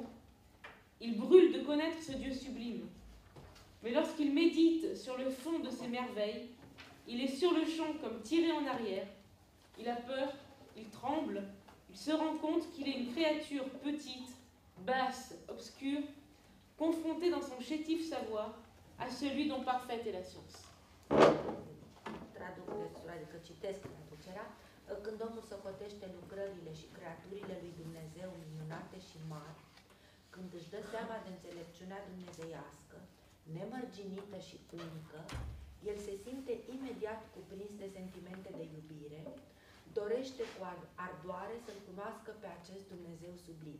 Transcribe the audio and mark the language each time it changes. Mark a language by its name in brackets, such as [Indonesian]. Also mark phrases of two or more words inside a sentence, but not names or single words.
[French] Il brûle de connaître ce Dieu sublime. Mais lorsqu'il médite sur le fond de ces merveilles, il est sur le champ comme tiré en arrière, il a peur, il tremble, il se rend compte qu'il est une créature petite, basse, obscure, confrontée dans son chétif savoir à celui dont parfaite est la science. [Romanian] Traduc textul, adică citesc traducerea. Când omul socotește lucrările și creaturile lui Dumnezeu minunate și mari, când își dă seama de înțelepciunea dumnezeiască, nemărginită și unică, el se simte imediat cuprins de sentimente de iubire, dorește cu ardoare să-L cunoască pe acest Dumnezeu sublim.